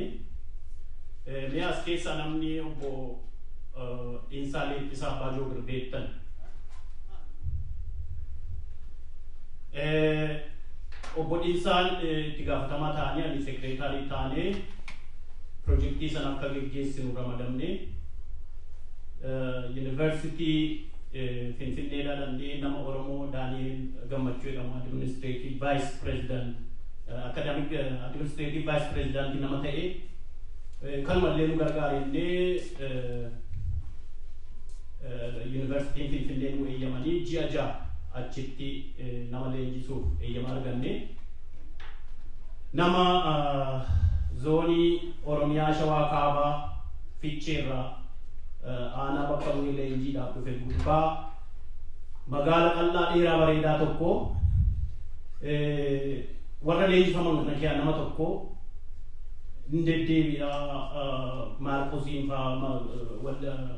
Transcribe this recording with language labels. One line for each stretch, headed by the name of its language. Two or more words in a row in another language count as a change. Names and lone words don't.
Oromo: Mee as keessa namni obbo Dhiinsaa Leellisaa Baajoo Birdeettan obbo Dhiinsaan itti gaafatamaa ta'anii ani sekreetaarii ta'anii projektii sana akka geggeessinu ramadamne University Finfinnee dhaladhee nama Oromoo Daani'eel Gammachuu jedhamu
English: administrative vice president academic administrative vice president
Oromo: nama ta'e kanumallee nu gargaarellee University Finfinnee nu eeyyamanii ji'a ja'a achitti nama leenjisuuf eeyyama arganne nama zoonii Oromiyaa Shawaa Kaabaa Fiicheerraa aanaa bakka bu'ee leenjiidhaaf dhufe gubbaa magaala qal'aa dheeraa bareedaa tokko warra leenjifaman kana keessaa nama tokko deddeebiidha Maarqosiin fa'aa walla